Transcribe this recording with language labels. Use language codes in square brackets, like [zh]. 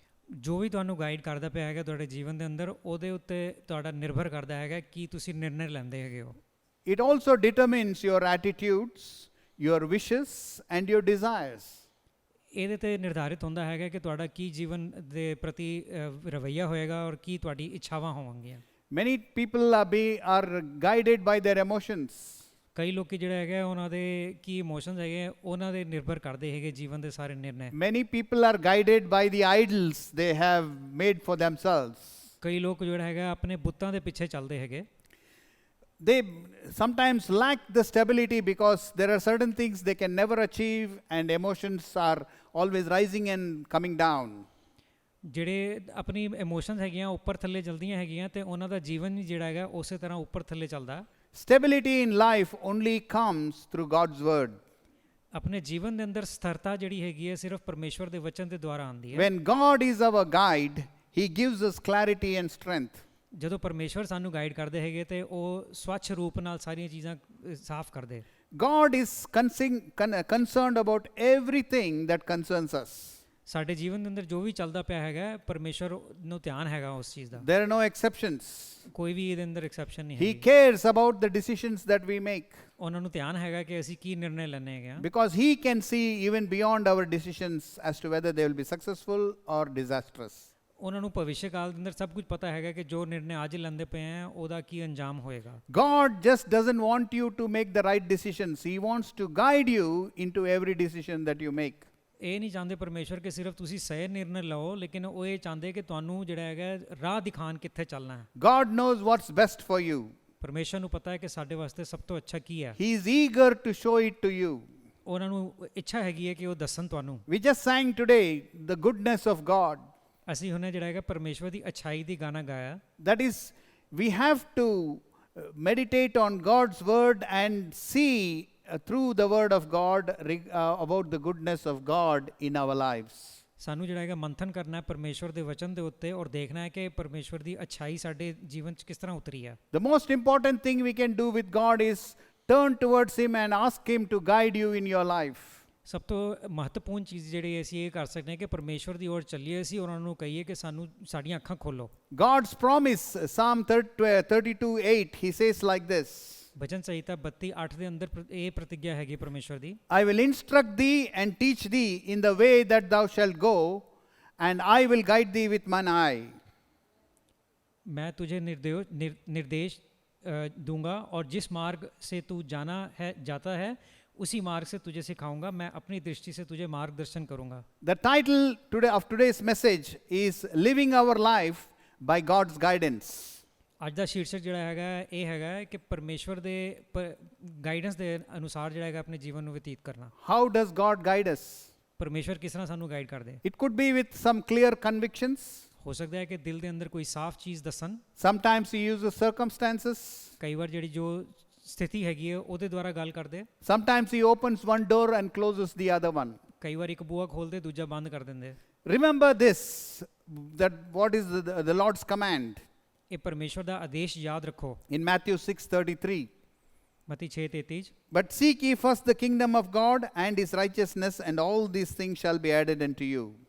[pa] ਜੋ ਵੀ ਤੁਹਾਨੂੰ ਗਾਈਡ ਕਰਦਾ ਪਿਆ ਹੈਗਾ ਤੁਹਾਡੇ ਜੀਵਨ ਦੇ ਅੰਦਰ ਉਹਦੇ ਉੱਤੇ ਤੁਹਾਡਾ ਨਿਰਭਰ ਕਰਦਾ ਹੈਗਾ ਕੀ ਤੁਸੀਂ ਨਿਰਣੇ ਲੈਂਦੇ ਹੈਗੇ ਹੋ। [en] It also determines your attitudes, your wishes and your desires. [pa] ਇਹਦੇ ਤੇ ਨਿਰਧਾਰਿਤ ਹੁੰਦਾ ਹੈਗਾ ਕਿ ਤੁਹਾਡਾ ਕੀ ਜੀਵਨ ਦੇ ਪ੍ਰਤੀ ਰਵੱਈਆ ਹੋਏਗਾ ਔਰ ਕੀ ਤੁਹਾਡੀ ਇੱਛਾਵਾਂ ਹੋਣਗੀਆਂ। [en] Many people are guided by their emotions. [pa] ਕਈ ਲੋਕੀ ਜਿਹੜਾ ਹੈਗਾ ਉਹਨਾਂ ਦੇ ਕੀ ਇਮੋਸ਼ਨਸ ਹੈਗੇ ਉਹਨਾਂ ਦੇ ਨਿਰਭਰ ਕਰਦੇ ਹੈਗੇ ਜੀਵਨ ਦੇ ਸਾਰੇ ਨਿਰਣੇ। [en] Many people are guided by the idols they have made for themselves. [pa] ਕਈ ਲੋਕ ਜਿਹੜਾ ਹੈਗਾ ਆਪਣੇ ਬੁੱਤਾਂ ਦੇ ਪਿੱਛੇ ਚੱਲਦੇ ਹੈਗੇ। [en] They sometimes lack the stability because there are certain things they can never achieve and emotions are always rising and coming down. [pa] ਜਿਹੜੇ ਆਪਣੀ ਇਮੋਸ਼ਨਸ ਹੈਗੀਆਂ ਉੱਪਰ ਥੱਲੇ ਚਲਦੀਆਂ ਹੈਗੀਆਂ ਤੇ ਉਹਨਾਂ ਦਾ ਜੀਵਨ ਵੀ ਜਿਹੜਾ ਹੈਗਾ ਉਸੇ ਤਰ੍ਹਾਂ ਉੱਪਰ ਥੱਲੇ ਚੱਲਦਾ। [en] Stability in life only comes through God's word. [pa] ਆਪਣੇ ਜੀਵਨ ਦੇ ਅੰਦਰ ਸਥਿਰਤਾ ਜਿਹੜੀ ਹੈਗੀ ਹੈ ਸਿਰਫ ਪਰਮੇਸ਼ਵਰ ਦੇ ਵਚਨ ਦੇ ਦੁਆਰਾ ਆਉਂਦੀ ਹੈ। [en] When God is our guide, He gives us clarity and strength. [pa] ਜਦੋਂ ਪਰਮੇਸ਼ਵਰ ਸਾਨੂੰ ਗਾਈਡ ਕਰਦੇ ਹੈਗੇ ਤੇ ਉਹ ਸਵੱਛ ਰੂਪ ਨਾਲ ਸਾਰੀਆਂ ਚੀਜ਼ਾਂ ਸਾਫ਼ ਕਰਦੇ। [en] God is concerned about everything that concerns us. [pa] ਸਾਡੇ ਜੀਵਨ ਦੇ ਅੰਦਰ ਜੋ ਵੀ ਚੱਲਦਾ ਪਿਆ ਹੈਗਾ ਪਰਮੇਸ਼ਵਰ ਨੂੰ ਧਿਆਨ ਹੈਗਾ ਉਸ ਚੀਜ਼ ਦਾ। [en] There are no exceptions. [pa] ਕੋਈ ਵੀ ਇਹਦੇ ਅੰਦਰ ਐਕਸੈਪਸ਼ਨ ਨਹੀਂ ਹੈ। [en] He cares about the decisions that we make. [pa] ਉਹਨਾਂ ਨੂੰ ਧਿਆਨ ਹੈਗਾ ਕਿ ਅਸੀਂ ਕੀ ਨਿਰਣੇ ਲੈਣੇ ਹੈਗੇ। [en] Because He can see even beyond our decisions as to whether they will be successful or disastrous. [pa] ਉਹਨਾਂ ਨੂੰ ਭਵਿੱਖ ਕਾਲ ਦੇ ਅੰਦਰ ਸਭ ਕੁਝ ਪਤਾ ਹੈਗਾ ਕਿ ਜੋ ਨਿਰਣੇ ਅੱਜ ਲੈਂਦੇ ਪਏ ਆ ਉਹਦਾ ਕੀ ਅੰਜਾਮ ਹੋਏਗਾ। [en] God just doesn't want you to make the right decisions. He wants to guide you into every decision that you make. [pa] ਇਹ ਨਹੀਂ ਚਾਹੁੰਦੇ ਪਰਮੇਸ਼ਵਰ ਕਿ ਸਿਰਫ ਤੁਸੀਂ ਸਹੀ ਨਿਰਣੇ ਲਓ ਲੇਕਿਨ ਉਹ ਇਹ ਚਾਹੁੰਦੇ ਕਿ ਤੁਹਾਨੂੰ ਜਿਹੜਾ ਹੈਗਾ ਰਾਹ ਦਿਖਾਣ ਕਿੱਥੇ ਚੱਲਣਾ ਹੈ। [en] God knows what's best for you. [pa] ਪਰਮੇਸ਼ਵਰ ਨੂੰ ਪਤਾ ਹੈ ਕਿ ਸਾਡੇ ਵਾਸਤੇ ਸਭ ਤੋਂ ਅੱਛਾ ਕੀ ਹੈ। [en] He is eager to show it to you. [pa] ਉਹਨਾਂ ਨੂੰ ਇੱਛਾ ਹੈਗੀ ਹੈ ਕਿ ਉਹ ਦੱਸਣ ਤੁਹਾਨੂੰ। [en] We just sang today the goodness of God. [pa] ਅਸੀਂ ਹੁਣੇ ਜਿਹੜਾ ਹੈਗਾ ਪਰਮੇਸ਼ਵਰ ਦੀ ਅੱਛਾਈ ਦੀ ਗਾਣਾ ਗਾਇਆ। [en] That is, we have to meditate on God's word and see through the word of God about the goodness of God in our lives. [pa] ਸਾਨੂੰ ਜਿਹੜਾ ਹੈਗਾ ਮੰਥਨ ਕਰਨਾ ਹੈ ਪਰਮੇਸ਼ਵਰ ਦੇ ਵਚਨ ਦੇ ਉੱਤੇ ਔਰ ਦੇਖਣਾ ਹੈ ਕਿ ਪਰਮੇਸ਼ਵਰ ਦੀ ਅੱਛਾਈ ਸਾਡੇ ਜੀਵਨ 'ਚ ਕਿਸ ਤਰ੍ਹਾਂ ਉਤਰੀ ਹੈ। [en] The most important thing we can do with God is turn towards Him and ask Him to guide you in your life. [pa] ਸਭ ਤੋਂ ਮਹੱਤਵਪੂਰਨ ਚੀਜ਼ ਜਿਹੜੀ ਅਸੀਂ ਇਹ ਕਰ ਸਕਦੇ ਹਾਂ ਕਿ ਪਰਮੇਸ਼ਵਰ ਦੀ ਔਰ ਚੱਲੀਏ ਅਸੀਂ ਉਹਨਾਂ ਨੂੰ ਕਹੀਏ ਕਿ ਸਾਨੂੰ ਸਾਡੀਆਂ ਅੱਖਾਂ ਖੋਲੋ। [en] God's promise, Psalm 32:8, He says like this. [pa] ਭਜਨ ਸੰਹਿਤਾ 32:8 ਦੇ ਅੰਦਰ ਇਹ ਪ੍ਰਤਿਗਿਆ ਹੈਗੀ ਪਰਮੇਸ਼ਵਰ ਦੀ। [en] I will instruct thee and teach thee in the way that thou shalt go, and I will guide thee with mine eye. [hi] मैं तुझे निर्देश दूंगा और जिस मार्ग से तू जाता है उसी मार्ग से तुझे सिखाऊंगा। मैं अपनी दृष्टि से तुझे मार्गदर्शन करूंगा। [en] The title of today's message is Living Our Life by God's Guidance. [pa] ਅੱਜ ਦਾ ਸ਼ੀਰਸ਼ਕ ਜਿਹੜਾ ਹੈਗਾ ਇਹ ਹੈਗਾ ਕਿ ਪਰਮੇਸ਼ਵਰ ਦੇ ਗਾਈਡੈਂਸ ਦੇ ਅਨੁਸਾਰ ਜਿਹੜਾ ਹੈਗਾ ਆਪਣੇ ਜੀਵਨ ਨੂੰ ਬਤੀਤ ਕਰਨਾ। [en] How does God guide us? [pa] ਪਰਮੇਸ਼ਵਰ ਕਿਸ ਤਰ੍ਹਾਂ ਸਾਨੂੰ ਗਾਈਡ ਕਰਦੇ। [en] It could be with some clear convictions. [pa] ਹੋ ਸਕਦਾ ਹੈ ਕਿ ਦਿਲ ਦੇ ਅੰਦਰ ਕੋਈ ਸਾਫ਼ ਚੀਜ਼ ਦੱਸਣ। [en] Sometimes He uses circumstances. [pa] ਕਈ ਵਾਰ ਜਿਹੜੀ ਜੋ ਸਥਿਤੀ ਹੈਗੀ ਹੈ ਉਹਦੇ ਦੁਆਰਾ ਗੱਲ ਕਰਦੇ। [en] Sometimes He opens one door and closes the other one. [pa] ਕਈ ਵਾਰ ਇੱਕ ਬੂਹਾ ਖੋਲਦੇ ਦੂਜਾ ਬੰਦ ਕਰ ਦਿੰਦੇ। [en] Remember this, that what is the Lord's command? [pa] ਇਹ ਪਰਮੇਸ਼ਵਰ ਦਾ ਆਦੇਸ਼ ਯਾਦ ਰੱਖੋ। [en] In Matthew 6:33. [pa] Mati 6:33 [en] But seek ye first the kingdom of God and His righteousness, and all these things shall be added unto you.